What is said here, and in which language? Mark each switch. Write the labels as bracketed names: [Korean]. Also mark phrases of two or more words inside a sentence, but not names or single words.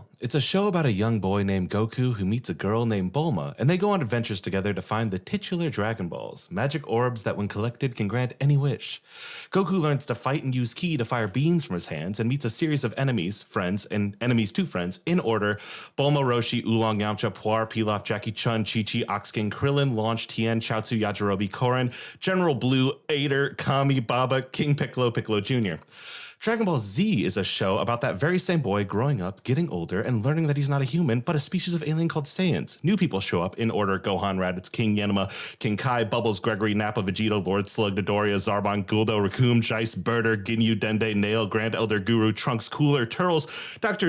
[English] It's a show about a young boy named Goku who meets a girl named Bulma, and they go on adventures together to find the titular Dragon Balls, magic orbs that when collected can grant any wish. Goku learns to fight and use ki to fire beams from his hands and meets a series of enemies, friends, and enemies to friends in order: Bulma, Roshi, Oolong, Yamcha, Puar, Pilaf, Jackie Chun, Chi-Chi, Ox King, Krillin, Launch, Tien, Chaozu, Yajirobe, Korin, General Blue, Ader, Kami, Baba, King Piccolo, Piccolo Jr. Dragon Ball Z is a show about that very same boy growing up, getting older, and learning that he's not a human, but a species of alien called Saiyans. New people show up in order: Gohan, Raditz, King Yanuma, King Kai, Bubbles, Gregory, Nappa, Vegeta, Lord Slug, Dodoria, Zarbon, Guldo, Raccoon, Jice, Birder, Ginyu, Dende, Nail, Grand Elder, Guru, Trunks, Cooler, Turtles, Dr.